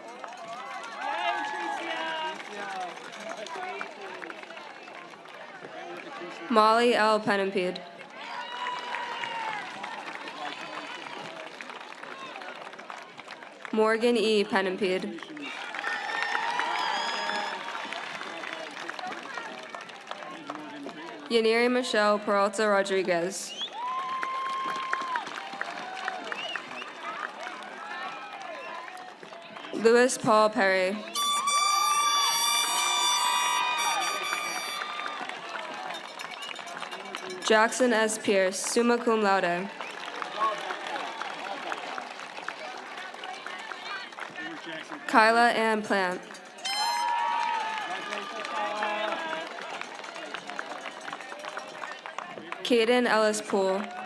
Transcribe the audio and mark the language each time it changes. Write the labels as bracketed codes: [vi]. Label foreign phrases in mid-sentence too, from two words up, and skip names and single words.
[en] Molly L. Penimpede. Morgan E. Penimpede. Yaniri Michelle Peralta Rodriguez. Louis Paul Perry. Jackson S. Pierce, [la] summa cum laude. [en] Kyla Ann Plant. Caden Ellis Poole.